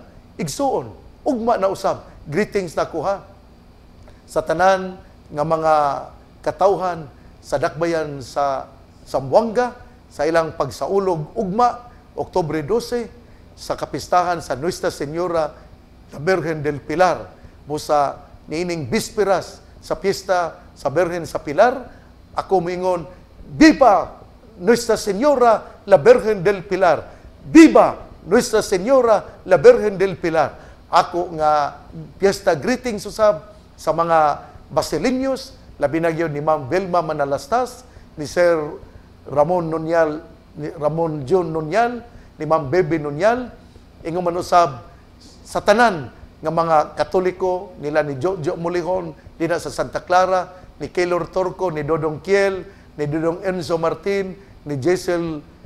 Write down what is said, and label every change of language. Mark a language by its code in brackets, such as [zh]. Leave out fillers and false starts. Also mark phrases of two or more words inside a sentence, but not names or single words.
[ceb] Igsuon, ugma na usab. Greetings na kuha sa tanan nga mga katawhan sa dakbayan sa Zamboanga, sa ilang pagsaulog ugma, Oktubre 12, sa kapistahan sa Nuestra Señora la Virgen del Pilar, busa niining bisperas sa piyesta sa Virgen sa Pilar, ako moingon, [es] Viva Nuestra Señora la Virgen del Pilar! Viva Nuestra Señora la Virgen del Pilar! [ceb] Ako nga piyesta greetings usab sa mga Basilinyos, labi na gyud ni Ma'am Vilma Manalastas, ni Sir Ramon Nonyal, ni Ramon John Nonyal, ni Ma'am Bebe Nonyal, ingon man usab sa tanan nga mga Katoliko nila ni Jojo Mulihon dina sa Santa Clara, ni Keylor Torco, ni Dodong Kiel, ni Dodong Enzo Martin, ni Jessel